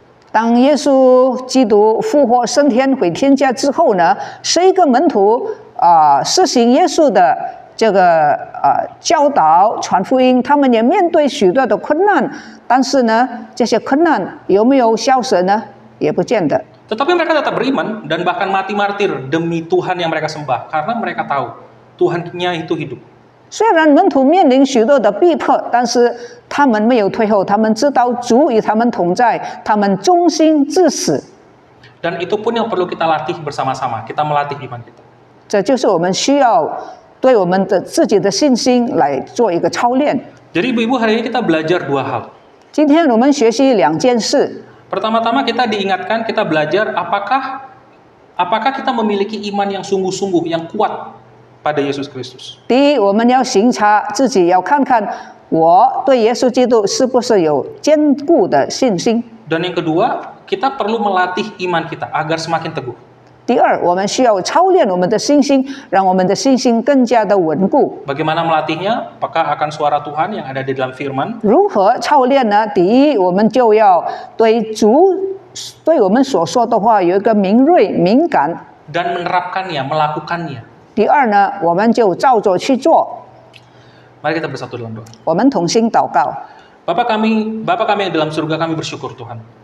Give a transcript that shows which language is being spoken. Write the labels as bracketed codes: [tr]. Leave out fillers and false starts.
[zh] 当耶稣基督复活升天回天家之后呢，11个门徒实行耶稣的这个教导传福音，他们也面对许多的困难，但是呢，这些困难有没有消失呢？也不见得。 [id] Tetapi mereka tetap beriman dan bahkan mati martir demi Tuhan yang mereka sembah karena mereka tahu Tuhannya itu hidup. [zh] 虽然门徒面临许多的逼迫，但是他们没有退后，他们知道主与他们同在，他们忠心至死。 [id] Dan itu pun yang perlu kita latih bersama-sama. Kita melatih iman kita. [zh] 这就是我们需要对我们的自己的信心来做一个操练。 [id] Jadi ibu-ibu hari ini kita belajar 2 hal. [zh] 今天我们学习2件事。 [id] Pertama-tama kita diingatkan, kita belajar apakah kita memiliki iman yang sungguh-sungguh, yang kuat pada Yesus Kristus. [zh] 第一，我们要省察自己，要看看我对耶稣基督是不是有坚固的信心。 [id] Dan yang kedua, kita perlu melatih iman kita agar semakin teguh. [zh] 第二，我们需要操练我们的信心，让我们的信心更加的稳固。 [id] Bagaimana melatihnya? Apakah akan suara Tuhan yang ada di dalam firman? [zh] 如何操练呢？第一，我们就要对主对我们所说的话有一个敏锐、敏感。 [id] Dan menerapkannya, melakukannya. [zh] 第二呢，我们就照着去做。 [id] Mari kita bersatu dalam doa. [zh] 我们同心祷告。 [id] Bapa kami yang dalam surga, kami bersyukur Tuhan.